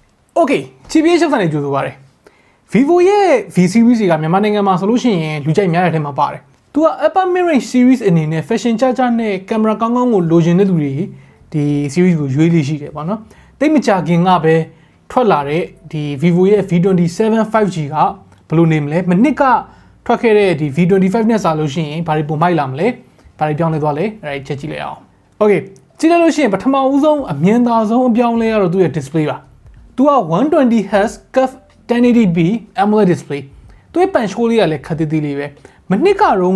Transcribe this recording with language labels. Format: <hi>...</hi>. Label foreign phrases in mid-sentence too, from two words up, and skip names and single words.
<my>Okay, TBH Labs နဲ့ကြိုဆိုပါတယ် Vivo ရဲ့ V series ကမြန်မာနိုင်ငံမှာဆိုလို့ရှိရင်လူကြိုက်များတဲ့ထဲမှာပါတယ်သူက</my> <en>upper midrange series</en> <my>အနေနဲ့ fashion ကြနဲ့ camera ကောင်းကောင်းကိုလိုချင်တဲ့သူတွေဒီ series ကိုရွေးလေးရှိတယ်ပေါ့နော်တိတ်မကြခင်ကပဲထွက်လာတဲ့ဒီ Vivo ရဲ့ V27 5G ကဘယ်လိုနေမလဲမနစ်ကထွက်ခဲ့တဲ့ဒီ V25 နဲ့ စာလို့ရှိရင်ဘာတွေပုံမိုက်လာမလဲဘာတွေပြောင်းလဲသွားလဲအဲ့ဒါချက်ကြည့်လိုက်အောင် Okay ကြည့်လိုက်လို့ရှိရင်ပထမဦးဆုံးအမြင်သာဆုံးအပြောင်းလဲရတော့သူ့ရဲ့ display ပါသူက</my> <en>120Hz curved 1080p AMOLED display</en> <my>သူ့ရဲ့</my> <en>punch hole</en> <my>လေးကလည်းခက်သေးသေးလေးပဲမနှစ်ကတော့က</my>